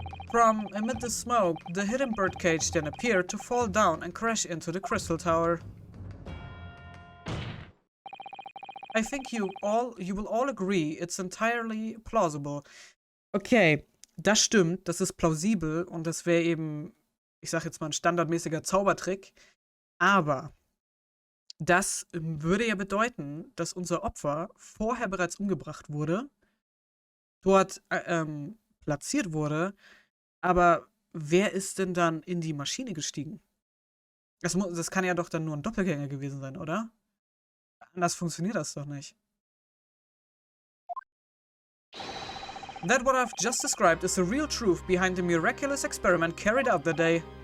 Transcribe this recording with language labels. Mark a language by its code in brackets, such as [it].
[en] From amid the smoke, the hidden birdcage then appeared to fall down and crash into the crystal tower. I think you will all agree it's entirely plausible. [de] Okay, das stimmt, das ist plausibel und das wäre eben, ich sag jetzt mal, ein standardmäßiger Zaubertrick. Aber Das würde ja bedeuten, dass unser Opfer vorher bereits umgebracht wurde, dort platziert wurde, aber wer ist denn dann in die Maschine gestiegen? Das kann ja doch dann nur ein Doppelgänger gewesen sein, oder? Anders funktioniert das doch nicht. [en] That what I've just described is the real truth behind the miraculous experiment carried out that day.